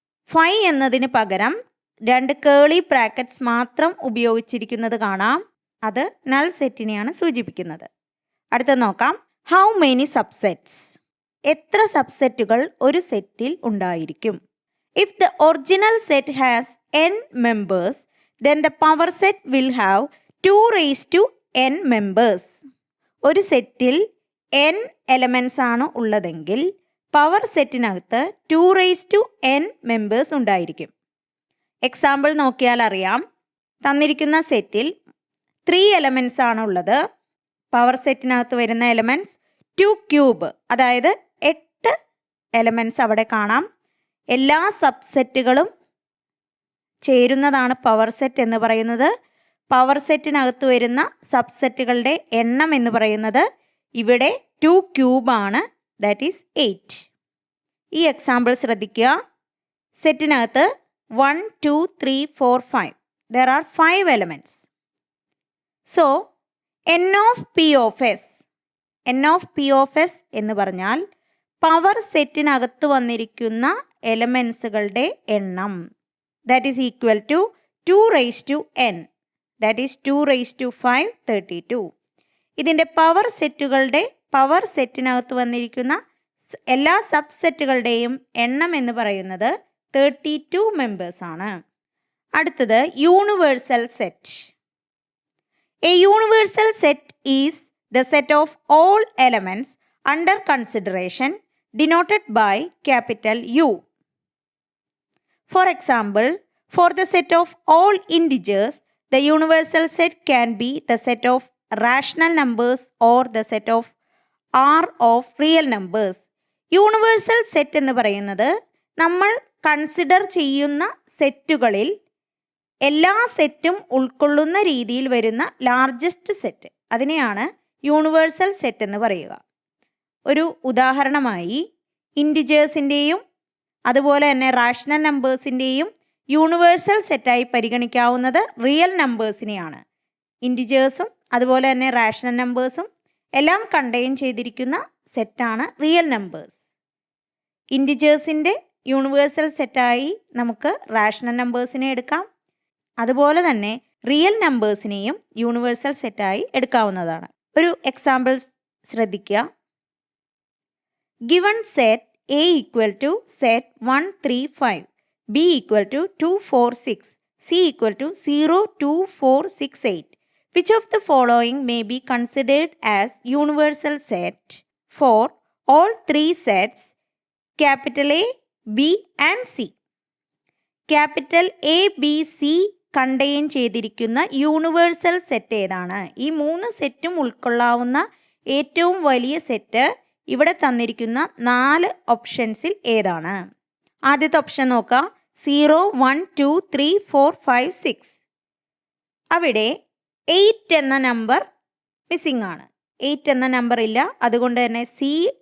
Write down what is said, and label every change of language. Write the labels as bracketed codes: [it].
[ml] 5 എന്നതിന് പകരം 2 കേളി ബ്രാക്കറ്റ്സ് മാത്രം ഉപയോഗിച്ചിരിക്കുന്നത് കാണാം. അത് നൾ സെറ്റിനെയാണ് സൂചിപ്പിക്കുന്നത്. അടുത്ത നോക്കാം. [en] how many subsets, [ml] എത്ര സബ്സെറ്റുകൾ ഒരു സെറ്റിൽ ഉണ്ടായിരിക്കും. [en] If the original set has n members, then the power set will have 2 raised to n members. [ml] ഒരു സെറ്റിൽ n എലമെൻറ്റ്സ് ആണ് ഉള്ളതെങ്കിൽ power സെറ്റിനകത്ത് [en] 2 raised to n members [ml] ഉണ്ടായിരിക്കും. എക്സാമ്പിൾ നോക്കിയാൽ അറിയാം. തന്നിരിക്കുന്ന സെറ്റിൽ 3 എലമെൻറ്റ്സ് ആണ് ഉള്ളത്. പവർ സെറ്റിനകത്ത് വരുന്ന എലമെൻറ്റ്സ് 2 ക്യൂബ്, അതായത് 8 എലമെൻറ്റ്സ് അവിടെ കാണാം. എല്ലാ സബ്സെറ്റുകളും ചേരുന്നതാണ് പവർ സെറ്റ് എന്ന് പറയുന്നത്. പവർ സെറ്റിനകത്ത് വരുന്ന സബ്സെറ്റുകളുടെ എണ്ണം എന്ന് പറയുന്നത് ഇവിടെ 2 ക്യൂബാണ്, [en] That is 8. [ml] ഈ എക്സാമ്പിൾ ശ്രദ്ധിക്കുക. സെറ്റിനകത്ത് 1, 2, 3, 4, 5. [en] There are 5 elements. So, n of p of s. n of p of s [ml] എന്ന് പറഞ്ഞാൽ പവർ സെറ്റിനകത്ത് വന്നിരിക്കുന്ന എലമെൻസുകളുടെ എണ്ണം. [en] That is equal to 2 raised to n. That is 2 raised to 5, 32. [ml] ഇതിൻ്റെ പവർ സെറ്റിനകത്ത് വന്നിരിക്കുന്ന എല്ലാ സബ്സെറ്റുകളുടെയും എണ്ണം എന്ന് പറയുന്നത് 32 മെമ്പേഴ്സ് ആണ്. അടുത്തത് universal set. [en] A universal set is the set of all elements under consideration denoted by capital U. For example, for the set of all integers, the universal set can be the set of rational numbers or the set of R of real numbers. [ml] Universal set എന്ന് പറയുന്നത് നമ്മൾ consider ചെയ്യുന്ന സെറ്റുകളിൽ എല്ലാ സെറ്റും ഉൾക്കൊള്ളുന്ന രീതിയിൽ വരുന്ന largest set, അതിനെയാണ് യൂണിവേഴ്സൽ സെറ്റ് എന്ന് പറയുക. ഒരു ഉദാഹരണമായി ഇൻറ്റിജേഴ്സിൻ്റെയും അതുപോലെ തന്നെ റാഷണൽ നമ്പേഴ്സിൻ്റെയും യൂണിവേഴ്സൽ സെറ്റായി പരിഗണിക്കാവുന്നത് റിയൽ നമ്പേഴ്സിനെയാണ്. ഇൻറ്റിജേഴ്സും അതുപോലെ തന്നെ റാഷണൽ നമ്പേഴ്സും എല്ലാം കണ്ടെയ്ൻ ചെയ്തിരിക്കുന്ന സെറ്റാണ് റിയൽ നമ്പേഴ്സ്. ഇൻറ്റിജേഴ്സിൻ്റെ യൂണിവേഴ്സൽ സെറ്റായി നമുക്ക് റാഷണൽ നമ്പേഴ്സിനെ എടുക്കാം. അതുപോലെ തന്നെ റിയൽ നമ്പേഴ്സിനെയും യൂണിവേഴ്സൽ സെറ്റായി എടുക്കാവുന്നതാണ്. ഒരു എക്സാമ്പിൾ ശ്രദ്ധിക്കുക. [en] Given set A equal to set 1, 3, 5, B equal to 2, 4, 6, C equal to 0, 2, 4, 6, 8. Which of the following may be considered as universal set for all 3 sets capital A, B and C? [ml] Capital A, B, C contain ചെയ്തിരിക്കുന്ന universal set ഏതാണ്? ഈ 3 സെറ്റും ഉൾക്കൊള്ളാവുന്ന ഏറ്റവും വലിയ set ഇവിടെ തന്നിരിക്കുന്ന 4 ഓപ്ഷൻസിൽ ഏതാണ്? ആദ്യത്തെ ഓപ്ഷൻ നോക്കാം. 0, 1, 2, 3, 4, 5, 6. അവിടെ 8 എന്ന നമ്പർ മിസ്സിംഗ് ആണ്. 8 എന്ന നമ്പർ ഇല്ല. അതുകൊണ്ട് തന്നെ സി